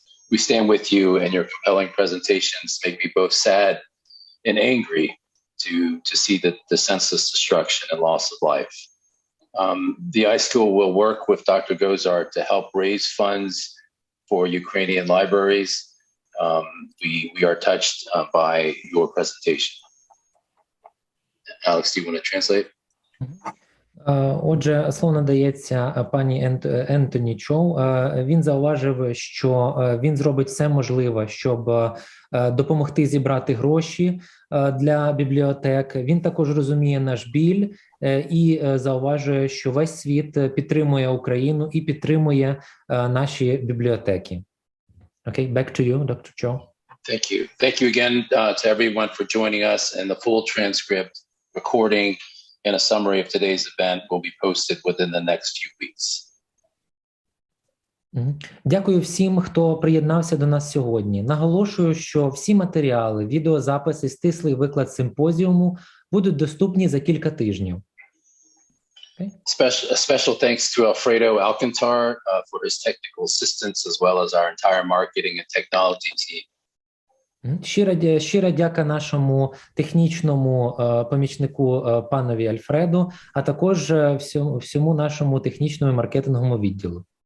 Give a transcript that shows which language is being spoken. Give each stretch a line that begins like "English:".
English: We stand with you, and your compelling presentations make me both sad and angry to see the senseless destruction and loss of life. The iSchool will work with Dr. Gozar to help raise funds for Ukrainian libraries. We are touched by your presentation. Alex, do you want to translate?
Ukrainian: Отже, слово надається пані Ентоні Чоу. Він зауважив, що він зробить все можливе, щоб допомогти зібрати гроші для бібліотек. Він також розуміє наш біль і зауважує, що весь світ підтримує Україну і підтримує наші бібліотеки.
English: Okay, back to you, Dr. Cho. Thank you. Thank you again to everyone for joining us, and the full transcript, recording, and a summary of today's event will be posted within the next few weeks.
Ukrainian: Дякую всім, хто приєднався до нас сьогодні. Наголошую, що всі матеріали, відеозаписи, стислий виклад симпозіуму будуть доступні за кілька тижнів.
English: Okay. Special thanks to Alfredo Alcantar for his technical assistance, as well as our entire marketing and technology team.
Ukrainian: Щира дяка нашому технічному помічнику панові Альфреду, а також всьому нашому технічному і маркетинговому відділу.